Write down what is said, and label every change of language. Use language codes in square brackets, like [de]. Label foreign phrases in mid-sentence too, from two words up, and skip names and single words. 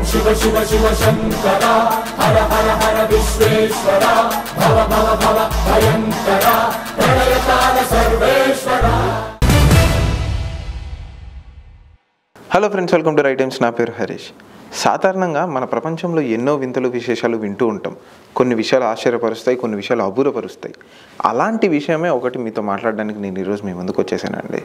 [sa] शिव शिव शंकर हर हर हर विश्वेश्वर भव भव भव भयंकर प्रलयकाल सर्वेश्वर. [en] Hello friends, welcome to [te] రైట్ టైమ్స్. నా పేరు హరీష్. సాధారణంగా మన ప్రపంచంలో ఎన్నో వింతలు విశేషాలు వింటూ ఉంటాం. కొన్ని విషయాలు ఆశ్చర్యపరుస్తాయి, కొన్ని విషయాలు అబూరపరుస్తాయి. అలాంటి విషయమే ఒకటి మీతో మాట్లాడడానికి నేను ఈరోజు మీ ముందుకు వచ్చేసానండి.